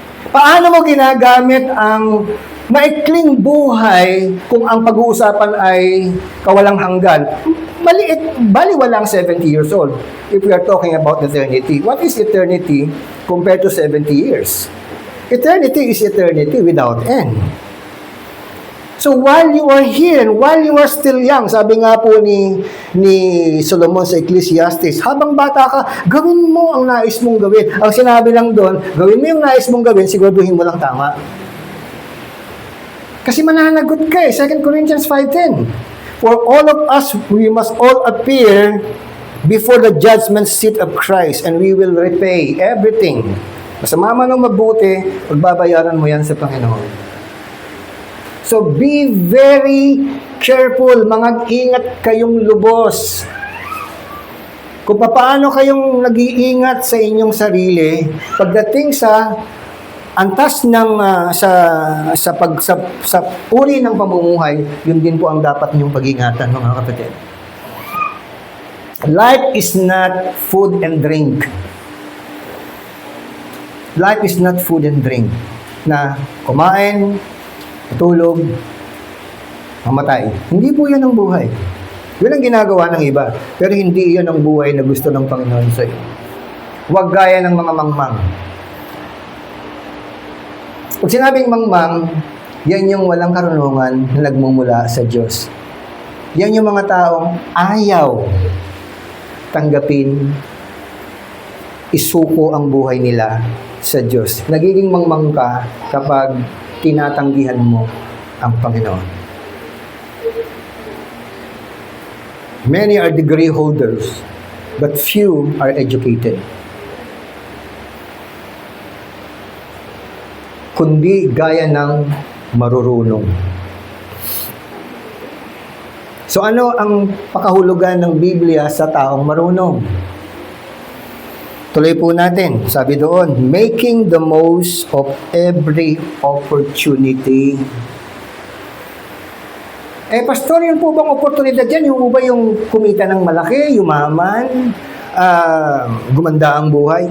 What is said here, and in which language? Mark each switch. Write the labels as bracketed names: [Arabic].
[Filipino] Paano mo ginagamit ang maikling buhay kung ang pag-uusapan ay kawalang hanggan? Maliit, baliwalang [English] 70 years old. If we are talking about eternity, what is eternity compared to 70 years? Eternity is eternity without end. So while you are here, while you are still young, [Filipino] sabi nga po ni Solomon sa Ecclesiastes, habang bata ka, gawin mo ang nais mong gawin. Ang sinabi lang doon, gawin mo yung nais mong gawin, siguraduhin mo lang tama. Kasi mananagot ka eh, 2 Corinthians 5:10. [English] For all of us, we must all appear before the judgment seat of Christ, and we will repay everything. [Filipino] Masama man o mabuti, pagbabayaran mo yan sa Panginoon. [English] So be very careful, [Filipino] mag-ingat kayong lubos. Kung paano kayong nag-iingat sa inyong sarili, pagdating sa antas ng sa uri ng pamumuhay, yun din po ang dapat ninyong pag-ingatan, mga kapatid. [English] Life is not food and drink. Life is not food and drink. [Filipino] Na kumain, matulog, mamatay. Hindi po yan ang buhay. Yun ang ginagawa ng iba. Pero hindi yan ang buhay na gusto ng Panginoon sa iyo. Huwag gaya ng mga mangmang. Pag sinabing mangmang, yan yung walang karunungan na nagmumula sa Diyos. Yan yung mga taong ayaw tanggapin, isuko ang buhay nila sa Diyos. Nagiging mangmang ka kapag tinatanggihan mo ang Panginoon. [English] Many are degree holders, but few are educated. [Filipino] Kundi gaya ng marurunong. So ano ang pakahulugan ng Biblia sa taong marunong? Tuloy po natin. Sabi doon, [English] making the most of every opportunity. [Filipino] Eh, pastor, yun po bang oportunidad yan? Yung ba yung kumita ng malaki, yumaman, gumanda ang buhay?